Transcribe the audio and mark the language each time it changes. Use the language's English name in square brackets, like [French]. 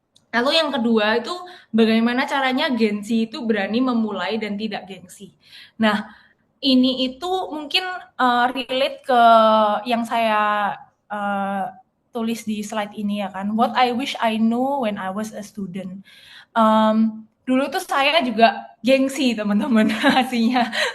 [Indonesian] Lalu yang kedua itu bagaimana caranya gengsi itu berani memulai dan tidak gengsi. Nah, ini itu mungkin relate ke yang saya tulis di slide ini ya kan. [English] What I wish I knew when I was a student. [Indonesian] Dulu tuh saya juga gengsi teman-teman aslinya.